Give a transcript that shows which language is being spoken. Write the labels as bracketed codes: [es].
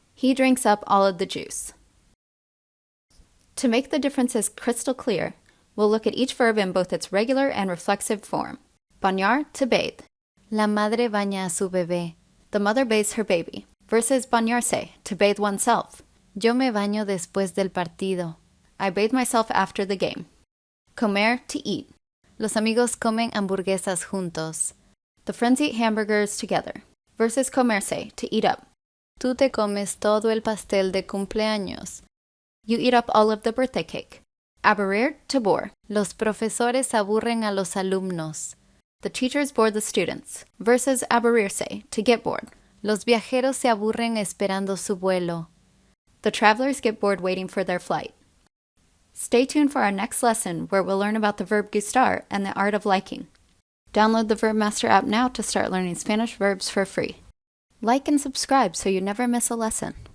[en] He drinks up all of the juice. To make the differences crystal clear, we'll look at each verb in both its regular and reflexive form. [es] Bañar, [en] to bathe. [es] La madre baña a su bebé. [en] The mother bathes her baby. Versus bañarse, to bathe oneself. [es] Yo me baño después del partido. [en] I bathe myself after the game. Comer, to eat. [es] Los amigos comen hamburguesas juntos. [en] The friends eat hamburgers together. Versus comerse, to eat up. [es] Tú te comes todo el pastel de cumpleaños. [en] You eat up all of the birthday cake. Aburrir, to bore. [es] Los profesores aburren a los alumnos. [en] The teachers bore the students. Versus aburrirse, to get bored. [es] Los viajeros se aburren esperando su vuelo. [en] The travelers get bored waiting for their flight. Stay tuned for our next lesson where we'll learn about the verb gustar and the art of liking. Download the VerbMaster app now to start learning Spanish verbs for free. Like and subscribe so you never miss a lesson.